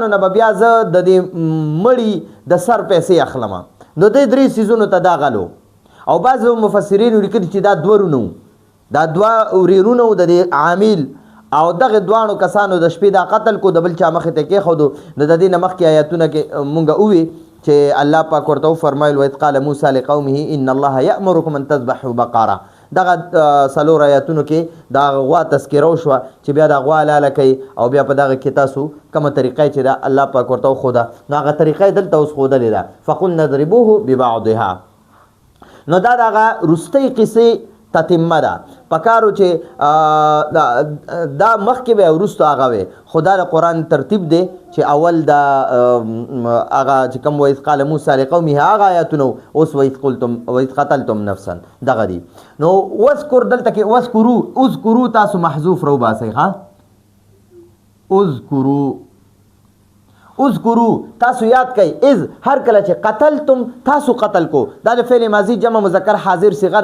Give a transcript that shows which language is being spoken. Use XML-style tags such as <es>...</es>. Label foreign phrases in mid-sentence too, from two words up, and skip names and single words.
<ps>نه به بیا زه د دې مړي د سر پیسې اخلم نو دې درې څیزونو ته دا غلو او بعضو مفسرینو لیکلي چې دا دوه ورونه دا دوه ورېرونه و د دې عامل او دغه دواړو کسانو د شپې دا قتل کو د بل چا مخې ته کېښودو نو د دې نه مخکې آیاتونه کې مونږ ووي چې الله پاک ورته وفرمایل</ps> <ar>وإذ قال موسی لقومه ان الله یأمرکم ان تذبحوا بقره</ar> <ps>دغه څلور آیاتونو کې دا غوا تذکره وشوه چې بیا د غوا لاله کوي او بیا په دغه کې تاسو کومه طریقه چې دا الله پاک ورته وښوده نو هغه طریقه یې دلته اوس ښودلې ده</ps> <ar>فقلنا اضربوه ببعضها</ar> <ps>نو دا دغه وروستۍ قصې تتمه ده پکارو چې دا مخکې به وروسته هغه وي خو دا د قرآن ترتیب دی چې اول دا هغه چې کوم</ps> <ar>وإذ قال موسی لقومه</ar> <ps>هغه آیاتونه اوس</ps> <ar>وإذ قتلتم نفسا</ar> <ps>دغه دي نو واذکر دلته کې اذکرو تاسو محذوف رو باسئ ها اذکرو تاسو یاد کئ اذ هر کله چې قتلتم تاسو قتل کو دا د فعل ماضی جمع مذکر حاضر صيغه</ps>